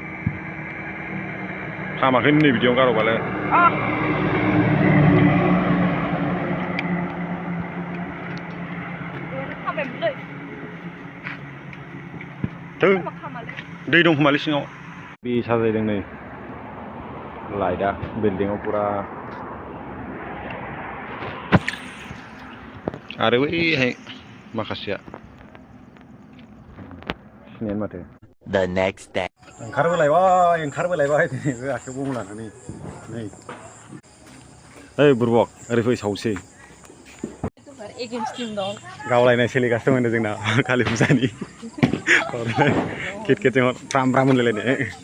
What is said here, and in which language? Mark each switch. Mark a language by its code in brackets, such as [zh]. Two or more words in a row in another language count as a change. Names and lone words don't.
[brx] हामाखै नै बिदियाव गार'बालाय दै दं खोमालै सिङाव बे साजायदों नै लाइटआ बिल्डिंआव पुरा आरो बैहाय माखासेया सिनायानो माथो [en] The next day [brx] ओंखारबोलायबाय दिनैबो आखाइयाव बम लानानै नै ओइ बुरबक ओरै फै सावसै गावलायनाय सोलिगासिनो दं जोंना कालि फुजानि किटकेटजों फ्राम फ्राम होनलायलायनाय